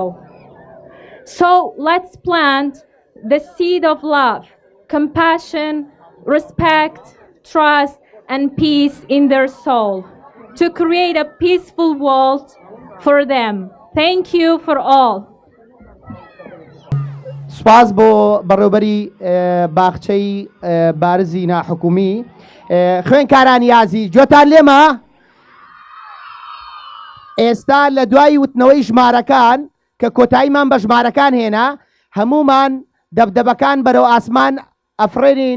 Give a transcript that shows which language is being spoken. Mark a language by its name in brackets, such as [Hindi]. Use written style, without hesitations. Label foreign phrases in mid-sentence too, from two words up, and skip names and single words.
[English] So let's plant the seed of love, compassion, respect, trust, and peace in their soul to create a peaceful world for them. Thank you for all. [Central Kurdish] سپاس بۆ بەڕێوەبەری باخچەی بارزی ناحکومی. خوێنکارانی ئازیز، گوێتان لێمە؟ ئێستا لە دوای وتنەوەی ژمارەکان کە کۆتاییمان بە ژمارەکان هێنا، هەمومان دەبدەبەکان بەرەو ئاسمان ئەفرێنین.